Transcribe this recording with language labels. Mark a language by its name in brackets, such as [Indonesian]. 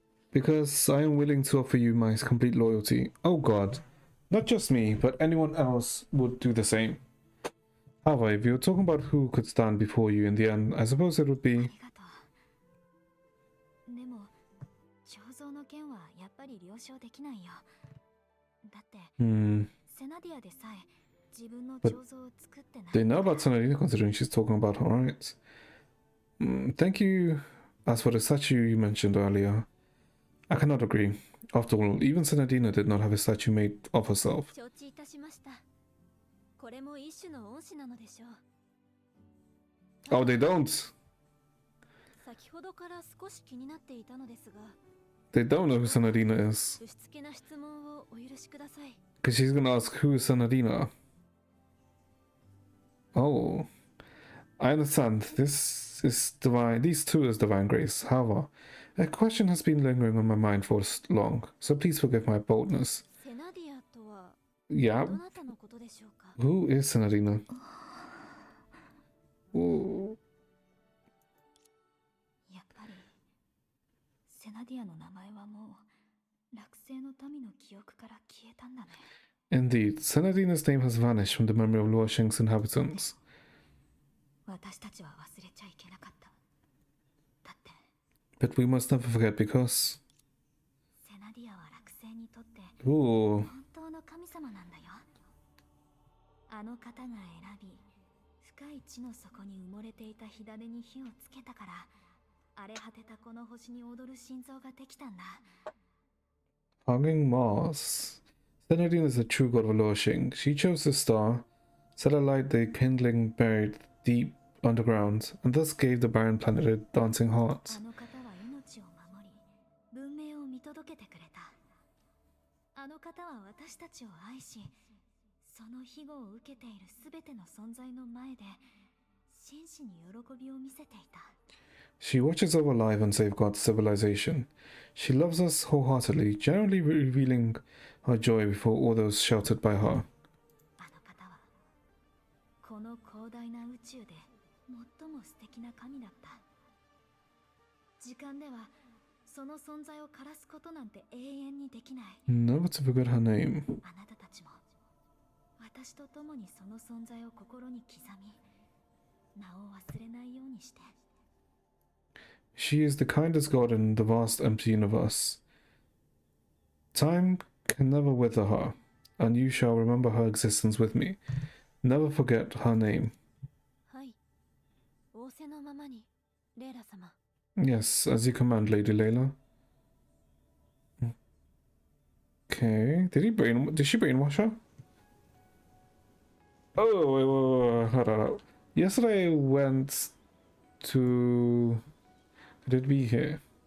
[English] Because I am willing to offer you my complete loyalty. Oh god. Not just me, but anyone else would do the same. However, if you're talking about who could stand before you in the end, I suppose it would [Japanese] あ [English] be... [Japanese] りがとう。でも、彫像の件はやっぱり了承できないよ。だって、セナディアでさえ自分の彫像を作ってない。 [English] They know about Senadina considering she's talking about her, right? Thank you. As for the statue you mentioned earlier, I cannot agree. After all, even Senadina did not have a statue made of herself. [Japanese] 承知いたしました。これも一種の恩師なのでしょう。 [English] Oh, they don't. [Japanese] 先ほどから少し気になっていたのですが、 [English] They don't know who Sanadina is. [Japanese] ぶしつけな質問をお許しください。 [English] Because she's gonna ask who is Sanadina. Oh, I understand. This is divine. These two is divine grace. However, a question has been lingering on my mind for long, so please forgive my boldness. [Japanese] セナディアとは [English] Yeah, [Japanese] どなたのことでしょうか。 [English] who is Sanadina? Ooh. [Japanese] やっぱりセナディアの名前はもう落星の民の記憶から消えたんだね。 [English] Indeed, Sanadina's name has vanished from the memory of Luosheng's inhabitants. [Japanese] 私たちは忘れちゃいけなかった。だって [English] But we must never forget because... [Japanese] セナディアは落星にとって Ooh. 本当の神様なんだよ。あの方が選び、深い地の底に埋もれていた火種に火をつけたから、荒れ果てたこの星に踊る心臓ができたんだ。 [English] Hugging Mars. Sanadina is the true god of Luosheng. She chose the star, set alight the kindling buried deep underground, and thus gave the barren planet a dancing heart. [Japanese] あの方は命を守り、文明を見届けてくれた。あの方は私たちを愛し、その庇護を受けているすべての存在の前で、真摯に喜びを見せていた。 [English] She watches over life and safeguards civilization. She loves us wholeheartedly, generally revealing her joy before all those sheltered by her. [Japanese] あの方は、この広大な宇宙で最も素敵な神だった。時間では、その存在を枯らすことなんて永遠にできない。 [English] Never to forget her name. [Japanese] あなたたちも、私と共にその存在を心に刻み、名を忘れないようにして。 [English] She is the kindest god in the vast empty universe. Time can never wither her, and you shall remember her existence with me. Never forget her name. [Japanese] はい。仰せのままに、レイラ様。 [English] Yes, as you command, Lady Layla. Okay. Did she brainwash her? Oh, wait. Hold on. Yesterday I went to... Did we here?